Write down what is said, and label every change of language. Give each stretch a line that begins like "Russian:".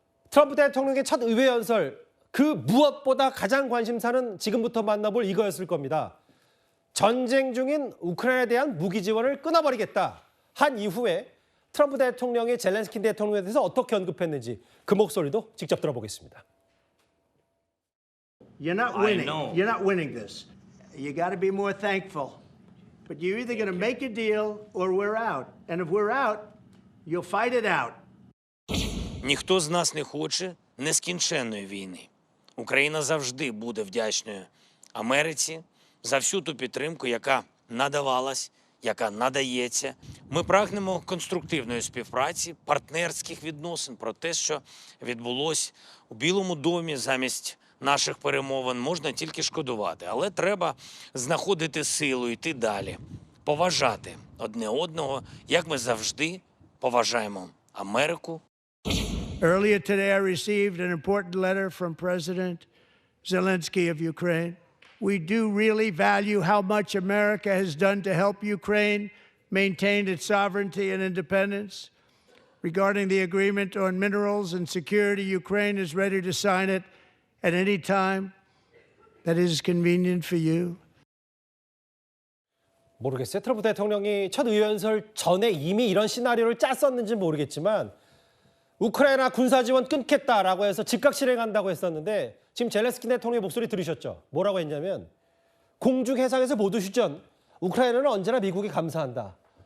Korean: 트럼프 대통령의 첫 의회 연설 그 무엇보다 가장 관심사는 지금부터 만나볼 이거였을 겁니다. 전쟁 중인 우크라이나에 대한 무기 지원을 끊어버리겠다 한 이후에 트럼프 대통령이 젤렌스키 대통령에 대해서 어떻게 언급했는지 그 목소리도 직접 들어보겠습니다.
English: You're not winning. You're not winning this. You got to be more thankful. But you're either going to make a deal or we're out. And if we're out, you'll fight it out.
Ukrainian: Ніхто з нас не хоче нескінченної війни. Україна завжди буде вдячною Америці за всю ту підтримку, яка надавалась, яка надається. Ми прагнемо конструктивної співпраці, партнерських відносин. Про те, що відбулось у Білому домі замість наших перемовин, можна тільки шкодувати. Але треба знаходити силу, йти далі, поважати одне одного, як ми завжди поважаємо Америку.
English: Earlier today, I received an important letter from President Zelensky of Ukraine. We do really value how much America has done to help Ukraine maintain its sovereignty and independence. Regarding the agreement on minerals and security, Ukraine is ready to sign it at any time that is convenient for you.
Korean: 모르겠어요. 트럼프 대통령이 첫 의회 연설 전에 이미 이런 시나리오를 짰었는지 모르겠지만 우크라이나 군사 지원 끊겠다라고 해서 즉각 실행한다고 했었는데 지금 젤렌스키 대통령의 목소리 들으셨죠? 뭐라고 했냐면 공중 해상에서 모두 휴전, 우크라이나는 언제나 미국이 감사한다.